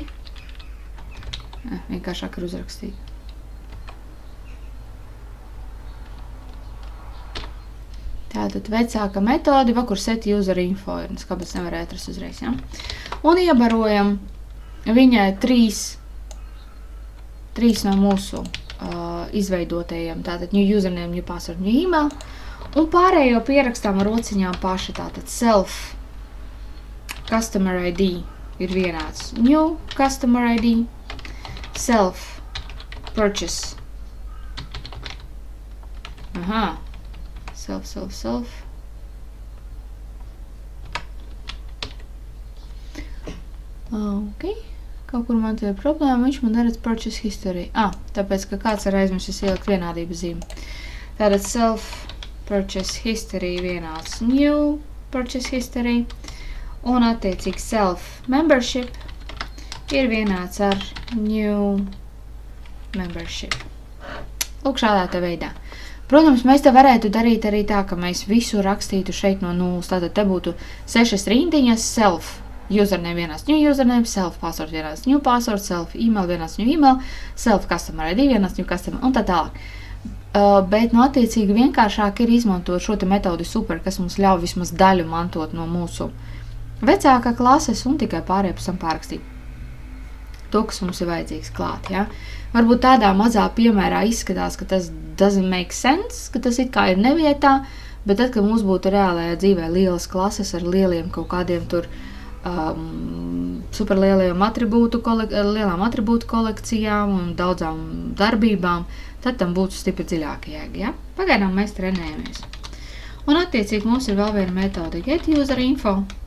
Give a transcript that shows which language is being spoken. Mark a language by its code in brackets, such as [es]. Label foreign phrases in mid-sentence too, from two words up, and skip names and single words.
[lv] Vienkāršāk ir uzrakstīt. Tātad vecāka metodi, kur setUserinfo ir, kāpēc nevarēja atrast uzreiz, ja? Un iebarojam viņai 3 no mūsu izveidotajiem, tātad [en] new username, new password, new email, [lv] un pārējo pierakstām ar rociņām paši, tātad [en] self customer ID [lv] ir vienāds [en] new customer ID, self purchase, self. [lv] Ok, kaut kur man te ir problēma, viņš man neredz [en] purchase history. [lv] Tāpēc, ka kāds ir aizmirsis ielikt vienādības zīmi. Tātad [en] self purchase history [lv] vienāds [en] new purchase history, [lv] un attiecīgi [en] self membership [lv] ir vienāds ar [en] new membership. [lv] Lūk, šādā te veidā. Protams, mēs te varētu darīt arī tā, ka mēs visu rakstītu šeit no nulles. Tātad te būtu 6 rindiņas, [en] self username [lv] vienāds [en] new username, self password [lv] vienāds [en] new password, self email [lv] vienāds [en] new email, self customer ID [lv] vienāds [en] new customer [lv] un tā tālāk. Bet no attiecīgi vienkāršāk ir izmantot šo te metodi super, kas mums ļauj vismaz daļu mantot no mūsu vecākā klases un tikai pārējā pēc tam pārrakstīt to, kas mums ir vajadzīgs klāt, ja? Varbūt tādā mazā piemērā izskatās, ka tas [en] doesn't make sense, [lv] ka tas it kā ir nevietā, bet tad, kad mums būtu reālajā dzīvē lielas klases ar lieliem kaut kādiem tur superlielajām lielām atribūtu kolekcijām un daudzām darbībām, tad tam būtu stipri dziļāka jēga, ja? Pagaidām mēs trenējamies. Un attiecīgi mums ir vēl viena metode getUserinfo.